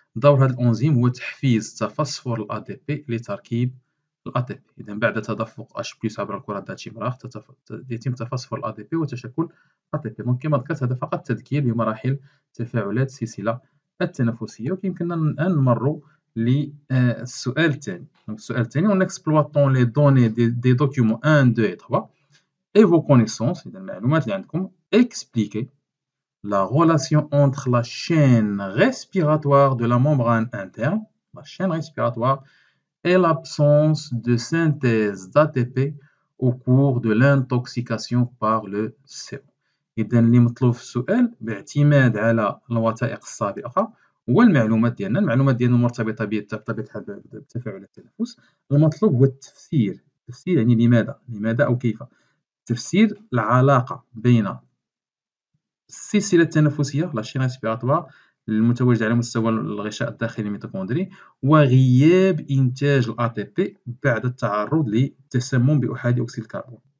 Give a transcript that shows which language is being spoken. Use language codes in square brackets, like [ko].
[ar] دور هذا الأنزيم هو تحفيز تفسفر الADP لتركيب الATP. إذا بعد تدفق H+ عبر الكرة ذات شمراخ يتم تفسفر الADP وتشكل ATP. دونك كما ذكرت هذا فقط تذكير بمراحل تفاعلات السلسلة التنافسية، ويمكننا الآن نمرّوا السؤال الثاني. دونك السؤال الثاني: [fr] En exploitant les données des documents 1, 2 et 3 et vos connaissances، [ar] إذا المعلومات اللي عندكم، [fr] expliquez la relation entre la chaîne respiratoire de la membrane interne, la chaîne respiratoire, et l'absence de synthèse d'ATP au cours de l'intoxication par le CO. [ar] إذا اللي مطلوب في السؤال باعتماد على الوثائق السابقة هو المعلومات ديالنا، المعلومات ديالنا مرتبطة بطبيعة الحال بتفاعل التنفس. المطلوب هو التفسير. التفسير يعني لماذا أو كيف. تفسير العلاقة بين السلسلة التنفسية لا chaîne respiratoire المتواجدة على مستوى الغشاء الداخلي الميتوكوندري، وغياب إنتاج الATP بعد التعرض للتسمم بأحادي أكسيد الكربون.